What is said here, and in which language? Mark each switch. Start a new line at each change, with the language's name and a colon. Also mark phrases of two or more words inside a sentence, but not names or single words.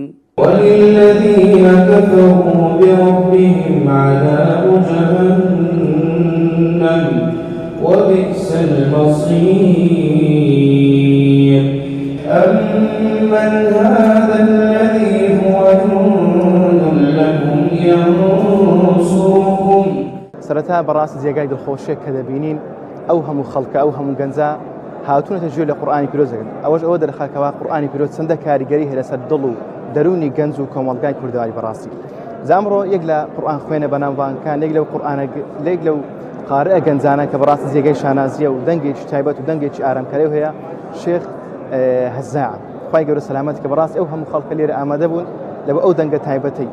Arabic: وللذين كفروا بربهم عذاب جهنم وبئس المصير. أمن هذا الذي هو جند لكم ينصركم.
Central Kurdish: سرەتا بەڕاستی جێگای دڵخۆشیێک کە دەبینین ئەو هەموو خەڵکە ئەو هەموو گەنجە هاتوونەتە گوێ لە قورئانی پیرۆزەکەن. ئەوەش ئەوە دەرخاکەوە قورئانی پیرۆز چەندە کاریگەری هەیە لەسەر دڵ و دەرونی گەنج و کۆمەڵگای کوردەواری بەڕاستی. زامڕۆ یەک لە قورئان خوێنە بەناوبانگەکان یەک لەو قارئە گەنجانە کە بەڕاستی جێگەی شانازیە و دەنگێکی تایبەت و دەنگێکی ئارامکاریەوە هەیە شێخ هەزاع خوای گەورە سەلامەتی کە بەڕاستی ئەو هەموو خەڵکە لێرە ئامادە بوون لەبەر ئەو دەنگە تایبەتەی.